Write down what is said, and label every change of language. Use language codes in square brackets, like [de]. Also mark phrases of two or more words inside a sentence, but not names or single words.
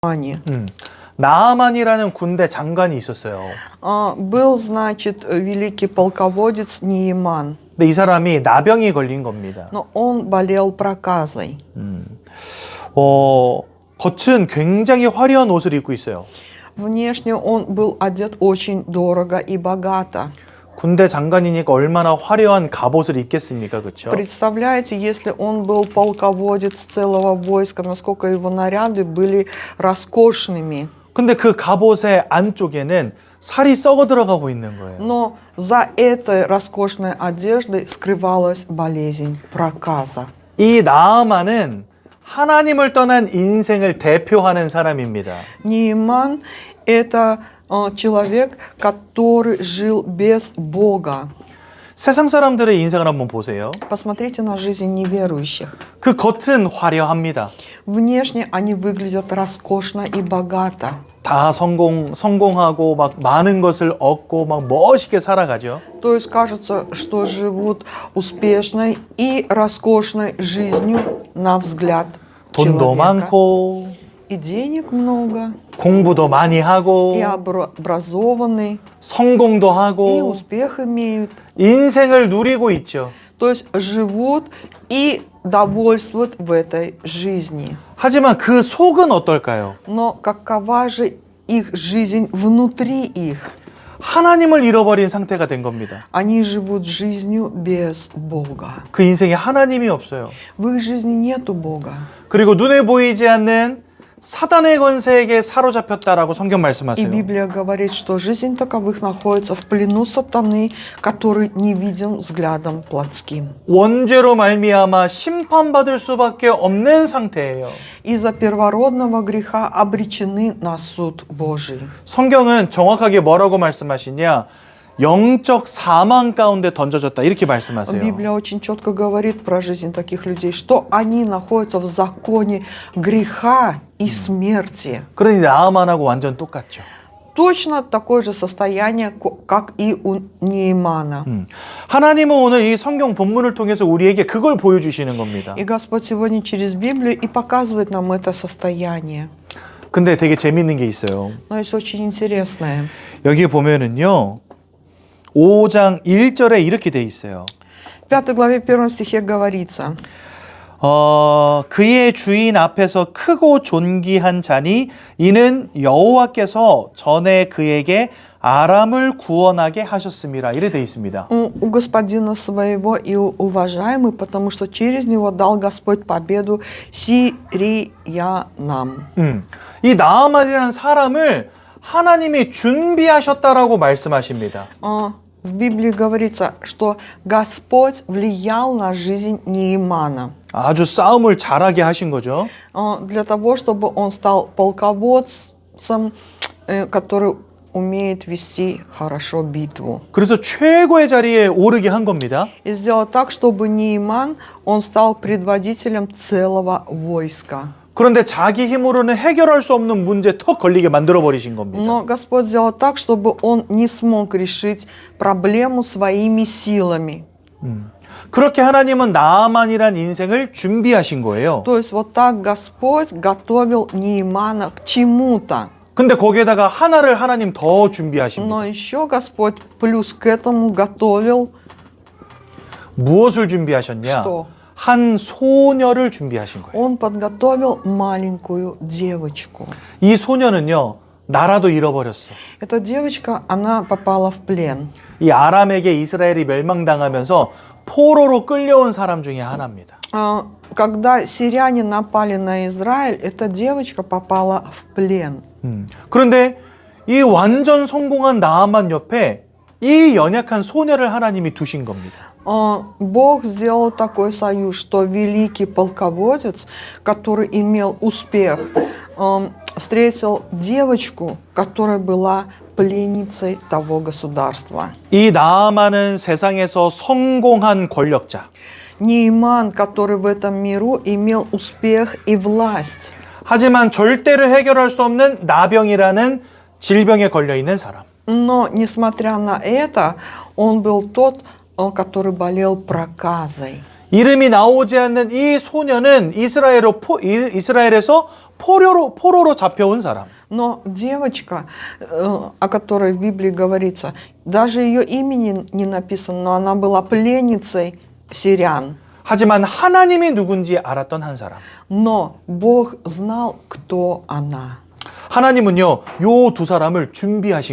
[ru] Наамане. [ko] 나아만이라는 군대 장관이 있었어요. [ru] Был, значит, великий полководец Нееман, [ko] 근데 이 사람이 나병이 걸린 겁니다. [ru] но он болел проказой. [ko] 겉은 굉장히 화려한 옷을 입고 있어요. [ru] Внешне он был одет очень дорого и богато. [ko] 군대 장관이니까 얼마나 화려한 갑옷을 입겠습니까, 그렇죠? [ru] Представляете, если он был полководец целого войска, насколько его наряды были роскошными. [ko] 근데 그 갑옷의 안쪽에는 살이 썩어 들어가고 있는 거예요. [ru] Но за этой роскошной одеждой скрывалась болезнь проказа. [ko] 이 나아만은 하나님을 떠난 인생을 대표하는 사람입니다. [ru] Нееман – это человек, который жил без Бога. [ko] 세상 사람들의 인생을 한번 보세요. [ru] Посмотрите на жизнь неверующих. [ko] 그 겉은 화려합니다. [ru] Внешне они выглядят роскошно и богато. [ko] 다 성공하고 막 많은 것을 얻고 막 멋있게 살아가죠. [ru] То есть кажется, что живут успешной и роскошной жизнью на взгляд [ko] 돈도 [ru] человека. [ko] 많고 [ru] И денег много, [ko] 공부도 많이 하고 [ru] и образованный, [ko] 성공도 [ru] и [ko] 하고 [ru] успех имеют. [ko] 인생을 누리고 있죠. [ru] То есть живут и довольствуют в этой жизни. [ko] 하지만 그 속은 어떨까요? [ru] Но какова же их жизнь внутри их? [ko] 하나님을 잃어버린 상태가 된 겁니다. [ru] Они живут жизнью без Бога. [ko] 그 인생에 하나님이 없어요. [ru] В их жизни нету Бога. [ko] 그리고 눈에 보이지 않는 사단의 권세에게 사로잡혔다라고 성경 [ru] И [ko] 말씀하세요. [ru] Библия говорит, что жизнь таковых находится в плену сатаны, который не видим взглядом плотским. [ko] 원죄로 말미암아 심판받을 수밖에 없는 상태예요. [ru] Из-за первородного греха обречены на суд Божий. [ko] 성경은 정확하게 뭐라고 말씀하시냐? 영적 사망 가운데 던져졌다 이렇게 말씀하세요. [ru] Библия очень четко говорит про жизнь таких людей, что они находятся в законе греха и смерти. [ko] 그러니 나아만하고 완전 똑같죠. [ru] Точно такое же состояние, как и у Неемана. [ko] 하나님은 오늘 이 성경 본문을 통해서 우리에게 그걸 보여주시는 겁니다. [ru] И Господь сегодня через Библию и показывает нам это состояние. [ko] 근데 되게 재밌는 게 있어요. [ru] Но есть очень интересное. [ko] 여기 보면은요. 5장 1절에 이렇게 돼 있어요. [ru] В 5 главе 1 стихе говорится: [ko] 그의 주인 앞에서 크고 존귀한 자니 이는 여호와께서 전에 그에게 아람을 구원하게 하셨음이라 이래 돼 있습니다. [ru] у господина своего и уважаемый, потому что через него дал Господь победу сириянам. [ko] 이 나아만이라는 사람을 하나님이 준비하셨다라고 말씀하십니다. [ru] В Библии говорится, что Господь влиял на жизнь Неемана. [ko] 아주 싸움을 잘하게 하신 거죠. [ru] Для того, чтобы он стал полководцем, который умеет вести хорошо битву. [ko] 그래서 최고의 자리에 오르게 한 겁니다. [ru] И сделал так, чтобы Нееман, он стал предводителем целого войска. [ko] 그런데 자기 힘으로는 해결할 수 없는 문제 턱 걸리게 만들어 버리신 겁니다. [ru] Но Господь сделал так, чтобы он не смог решить проблему своими силами. [ko] 그렇게 하나님은 나아만이란 인생을 준비하신 거예요. [ru] То есть вот так Господь готовил Неемана к чему-то. [ko] 근데 거기에다가 하나를 하나님 더 준비하십니다. [ru] Но еще Господь плюс к этому готовил [ko] 무엇을 준비하셨냐? [ru] что? [ko] 한 소녀를 준비하신 거예요. [ru] Он подготовил маленькую девочку. [ko] 이 소녀는요, 나라도 잃어버렸어. [ru] Эта девочка, она попала в плен. [ko] 이 아람에게 이스라엘이 멸망당하면서 포로로 끌려온 사람 중에 하나입니다. [ru] Когда сирияне напали на Израиль, эта девочка попала в плен. [ko] 그런데 이 완전 성공한 나아만 옆에 이 연약한 소녀를 하나님이 두신 겁니다. [ru] Бог сделал такой союз, что великий полководец, который имел успех, встретил девочку, которая была пленницей того государства. [ko] 이 나아만은 세상에서 성공한 권력자. [ru] Нееман, который в этом миру имел успех и власть. [ko] 하지만 절대로 해결할 수 없는 나병이라는 질병에 걸려 있는 사람. [ru] Но, несмотря на это, он был тот, который болел проказой. [ko] 이름이 나오지 않는 이 소녀는 이스라엘에서 포로로 잡혀온 사람. [ru] Но девочка, о которой в Библии говорится, даже ее имени не написано, но она была пленницей сирян. [ko] 하지만 하나님이 누군지 알았던 한 사람. [ru] Но Бог знал, кто она. [ko] 하나님은요, 요 두 사람을 준비하신